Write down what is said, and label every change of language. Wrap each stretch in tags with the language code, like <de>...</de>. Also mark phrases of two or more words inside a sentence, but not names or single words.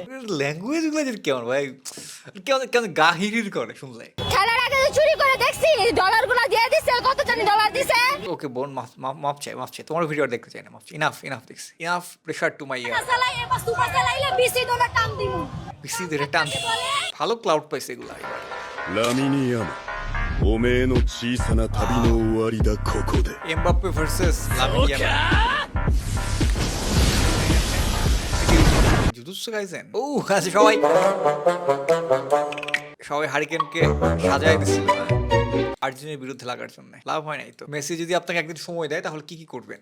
<bn>ল্যাঙ্গুয়েজ গুলো কেমন ভাই, কেমন গা হিড়ির করে শুনলে। খেলার আগে তো চুরি করে দেখছি, ডলারগুলো দিয়ে দিছে, কত জানি ডলার দিছে। ওকে বোন মাপ চাই তোমার ভিডিও দেখতে চাই না, মাপ চাই।</bn> <en>ইনাফ দেখছি, enough pressure to my ear.</en> <bn>চালাই এবার সুপার চালাইলে বিসি ডলার টান দিমু। বেশি ধরে টান ভালো ক্লাউড পাইছে এগুলা।</bn> <ja>ラミニアムおめえの小さな旅の終わりだここで</ja> <bn>এমবাপ্পে ভার্সেস লামিন ইয়ামাল। জুজুৎসু কাইসেন। ও আচ্ছা সবাই হারিকেনকে সাজায় দিছিল আর্জেন্টিনার বিরুদ্ধে লাগার জন্য। লাভ হয় নাই তো। মেসি যদি আপনাকে একদিন সময় দেয় তাহলে কি করবেন?</bn>